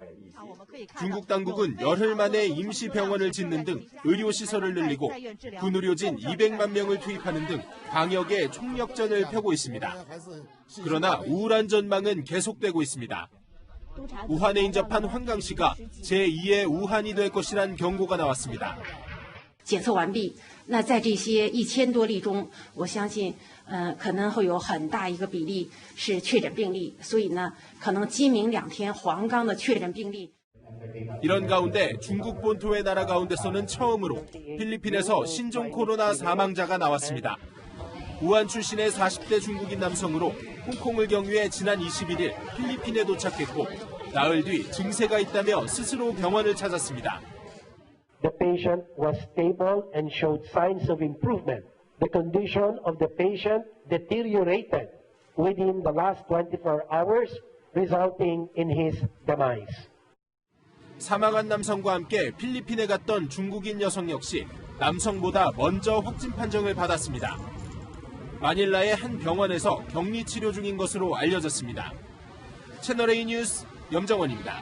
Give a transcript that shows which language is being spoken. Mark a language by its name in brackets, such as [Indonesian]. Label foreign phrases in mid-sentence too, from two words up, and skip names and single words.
[Korean] 중국 당국은 열흘 만에 임시병원을 짓는 등 의료시설을 늘리고 군의료진 200만 명을 투입하는 등 방역에 총력전을 펴고 있습니다. 그러나 우울한 전망은 계속되고 있습니다. 우한에 인접한 황강 씨가 제2의 우한이 될 것이란 경고가 나왔습니다. [Chinese] 检测完毕，那在这些1000多例中，我相信，可能会有很大一个比例是确诊病例，所以呢，可能今明2天黄冈的确诊病例。 [Korean] 이런 가운데 중국 본토의 나라 가운데서는 처음으로 필리핀에서 신종 코로나 사망자가 나왔습니다. 우한 출신의 40대 중국인 남성으로 홍콩을 경유해 지난 21일 필리핀에 도착했고 나흘 뒤 증세가 있다며 스스로 병원을 찾았습니다. [English] The patient was stable and showed signs of improvement. The condition of the patient deteriorated within the last 24 hours, resulting in his demise. [Korean] 사망한 남성과 함께 필리핀에 갔던 중국인 여성 역시 남성보다 먼저 확진 판정을 받았습니다. 마닐라의 한 병원에서 격리 치료 중인 것으로 알려졌습니다. 채널A 뉴스 염정원입니다.